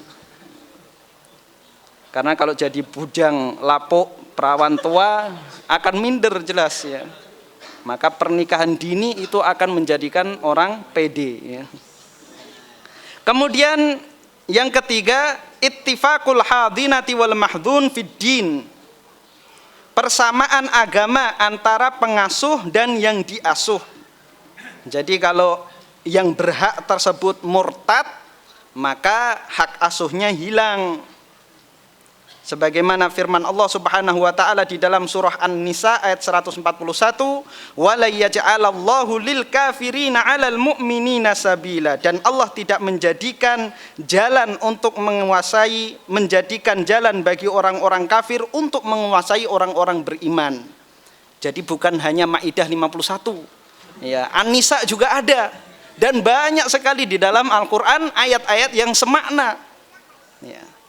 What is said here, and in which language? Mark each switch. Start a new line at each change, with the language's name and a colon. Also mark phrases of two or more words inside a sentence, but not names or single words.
Indonesian: Karena kalau jadi bujang lapuk perawan tua akan minder jelas, ya. Maka pernikahan dini itu akan menjadikan orang pede, ya. Kemudian yang ketiga,
Arabic: اتفاق الحاضنة والمحضون في الدين.
Indonesian: Persamaan agama antara pengasuh dan yang diasuh. Jadi kalau yang berhak tersebut murtad, maka hak asuhnya hilang. Sebagaimana firman Allah
Arabic: سبحانه وتعالى
Indonesian: di dalam surah An-Nisa ayat 141,
Arabic: "ولا يجعل الله للكافرين على المؤمنين سبيلا."
Indonesian: Dan Allah tidak menjadikan jalan untuk menjadikan jalan bagi orang-orang kafir untuk menguasai orang-orang beriman. Jadi bukan hanya Maidah 51. Ya, An-Nisa juga ada. Dan banyak sekali di dalam Al-Qur'an ayat-ayat yang semakna.